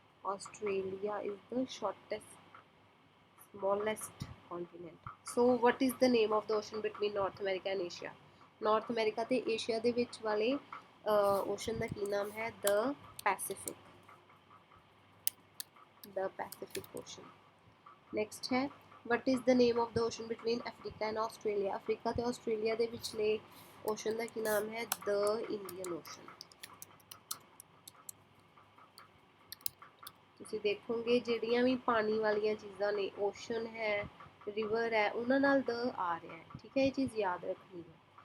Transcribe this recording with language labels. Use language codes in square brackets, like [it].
[en] Australia is the shortest, smallest continent. So what is the name of the ocean between North America and Asia? [pa] North America ਤੇ Asia ਦੇ ਵਿੱਚ ਵਾਲੇ ocean ਦਾ ਕੀ ਨਾਮ ਹੈ? [en] The Pacific. The Pacific Ocean. Next [pa] ਹੈ [en] what is the name of the ocean between Africa and Australia? [pa] Africa ਤੇ Australia ਦੇ ਵਿਚਲੇ ਓਸ਼ਨ ਦਾ ਕੀ ਨਾਮ ਹੈ? [en] The Indian Ocean. [pa] ਤੁਸੀਂ ਦੇਖੋਗੇ ਜਿਹੜੀਆਂ ਵੀ ਪਾਣੀ ਵਾਲੀਆਂ ਚੀਜ਼ਾਂ ਨੇ, ਓਸ਼ਨ ਹੈ, ਰਿਵਰ ਹੈ, ਉਹਨਾਂ ਨਾਲ ਦ ਆ ਰਿਹਾ ਹੈ, ਠੀਕ ਹੈ। ਇਹ ਚੀਜ਼ ਯਾਦ ਰੱਖਣੀ ਹੈ।